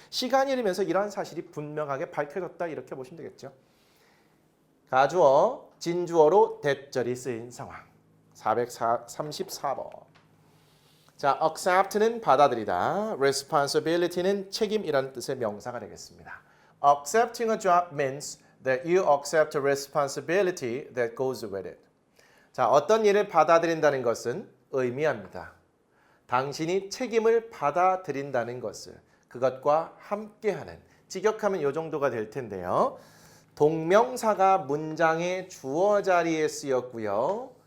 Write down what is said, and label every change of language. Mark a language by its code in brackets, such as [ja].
[ko] 시간이 흐르면서 이러한 사실이 분명하게 밝혀졌다. 이렇게 보시면 되겠죠. 가주어, 진주어로 대절이 쓰인 상황. 434번. 자, accept는 받아들이다. responsibility는 책임이라는 뜻의 명사가 되겠습니다. [en] Accepting a job means that you accept the responsibility that goes with it. [ko] 자, 어떤 일을 받아들인다는 것은 의미합니다. 당신이 책임을 받아들인다는 것을 그것과 함께하는 직역하면 이 정도가 될 텐데요. 동명사가 문장의 주어 자리에 쓰였고요.